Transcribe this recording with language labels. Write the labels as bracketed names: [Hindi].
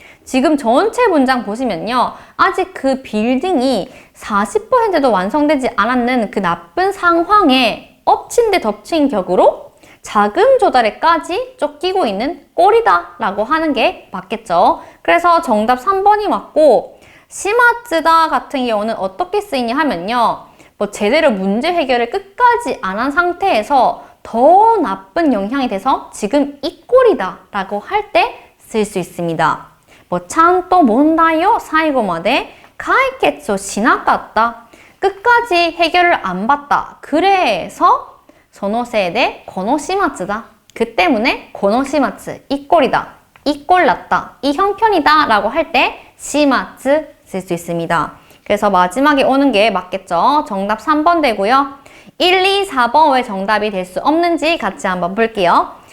[Korean] 지금 전체 문장 보시면요. 아직 그 빌딩이 40%도 완성되지 않았는 그 나쁜 상황에 엎친 데 덮친 격으로 자금 조달에까지 쫓기고 있는 꼴이다 라고 하는 게 맞겠죠. 그래서 정답 3번이 맞고 시마츠다 같은 경우는 어떻게 쓰이냐 하면요. 뭐 제대로 문제 해결을 끝까지 안 한 상태에서 더 나쁜 영향이 돼서 지금 이 꼴이다 라고 할 때 쓸 수 있습니다. [Japanese] 뭐ちゃんと問題を最後まで解決をしなかった. [Korean] 끝까지 해결을 안 봤다. 그래서 [Japanese] そのせいでこの始末だ. [Korean] 그 때문에 [Japanese] この始末, [Korean] 이 꼴이다. 이 꼴 났다. 이 형편이다 라고 할 때 시마츠 쓸 수 있습니다. 그래서 마지막에 오는 게 맞겠죠. 정답 3번 되고요. 1, 2, 4번 왜 정답이 될 수 없는지 같이 한번 볼게요.